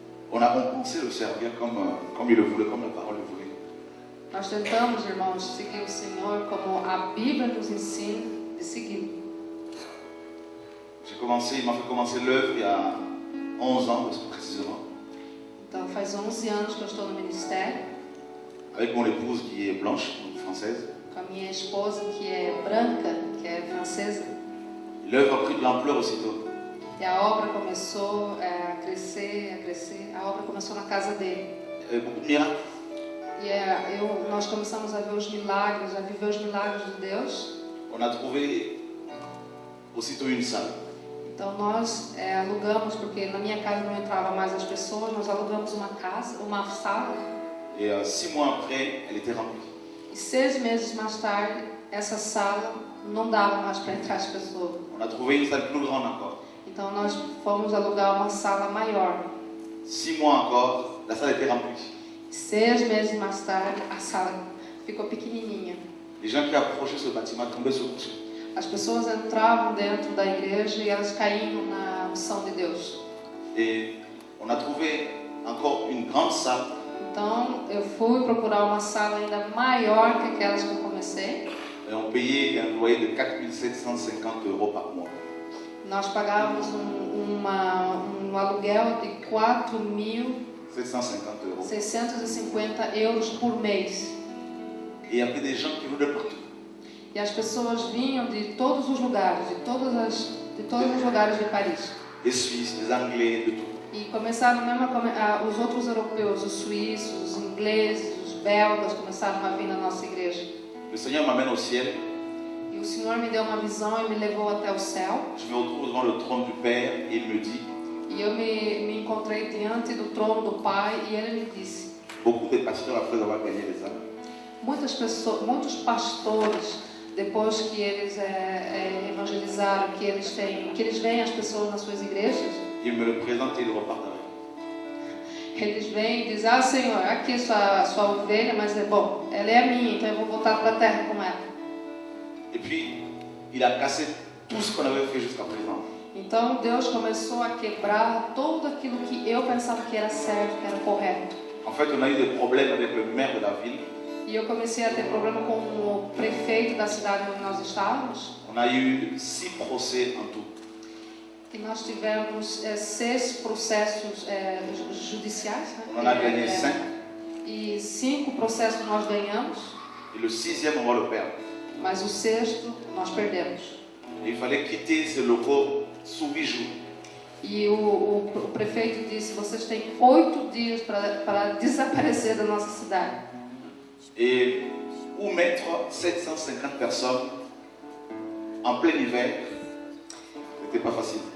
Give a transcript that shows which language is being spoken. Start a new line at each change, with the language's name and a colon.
French: On pensé le servir comme il le voulait, comme la parole le voulait.
Portuguese: Nós tentamos, irmãos, seguir o Senhor como a Bíblia nos ensina de seguir.
French: Il m'a fait commencer l'œuvre il y a 11 ans précisément,
Portuguese: Então faz 11 anos que eu estou no ministério,
French: avec mon épouse qui est blanche, donc française.
Portuguese: com a minha esposa que é branca, que é francesa.
French: L'œuvre a pris de l'ampleur aussitôt.
Portuguese: E a obra começou a crescer, a obra começou na casa dele.
French: Il y avait beaucoup de miracles.
Portuguese: Nós começamos a ver os milagres, a viver os milagres de Deus.
French: On a trouvé aussitôt une salle.
Portuguese: Então nós alugamos, porque na minha casa não entrava mais as pessoas, nós alugamos uma sala.
French: Et 6 mois après, elle était remplie.
Portuguese: E 6 meses mais tarde, essa sala não dava mais para entrar as pessoas.
French: On a trouvé une salle plus grande encore.
Portuguese: Então nós fomos alugar uma sala maior.
French: 6 mois encore, la salle était remplie.
Portuguese: 6 meses mais tarde, a sala ficou pequenininha.
French: Les gens qui approchaient ce bâtiment tombaient sur le coucher.
Portuguese: As pessoas entravam dentro da igreja e elas caíam na unção de Deus.
French: Et on a trouvé encore une grande salle.
Portuguese: Então eu fui procurar uma sala ainda maior que aquelas que eu comecei.
French: Et on payait un loyer de 4 750 € par mois.
Portuguese: Nós pagávamos um aluguel de 4.650 euros por mês.
French: Et il y avait des gens qui venaient de partout.
Portuguese: E as pessoas vinham de todos os lugares, de todos os lugares de Paris.
French: Des Suisses, des Anglais, de tout.
Portuguese: E começaram mesmo os outros europeus, os suíços, os ingleses, os belgas, começaram a vir na nossa igreja.
French: Le Seigneur m'amène au ciel.
Portuguese: E o Senhor me deu uma visão e me levou até o céu.
French: Je me retrouve devant le trône du Père et il me dit,
Portuguese: E eu me encontrei diante do trono do Pai e Ele me disse:
French: beaucoup de pasteurs après avoir gagné les âmes,
Portuguese: muitos pastores, depois que eles evangelizaram, que eles veem as pessoas nas suas igrejas,
French: ils me le présentent et ils repartent avec.
Portuguese: eles vêm e dizem: ah, Senhor, aqui é sua ovelha, mas bom, ela é a minha, então eu vou voltar para a terra com ela.
French: Et puis, il a cassé tout ce qu'on avait fait jusqu'à présent.
Portuguese: Então Deus começou a quebrar tudo aquilo que eu pensava que era certo, que era correto.
French: En fait, on a eu des problèmes avec le maire de la ville.
Portuguese: E eu comecei a ter problema com o prefeito da cidade onde nós estávamos.
French: On a eu 6 procès en tout.
Portuguese: E nós tivemos 6 processos judiciais, né?
French: On en a gagné 5.
Portuguese: E 5 processos nós ganhamos,
French: Et le 6e, on va le perdre.
Portuguese: mas o 6º nós perdemos.
French: Et il fallait quitter ces locaux sous 8 jours.
Portuguese: E o prefeito disse: vocês têm 8 dias para desaparecer da nossa cidade.
French: Et où mettre 750 personnes en plein hiver, c'était pas facile.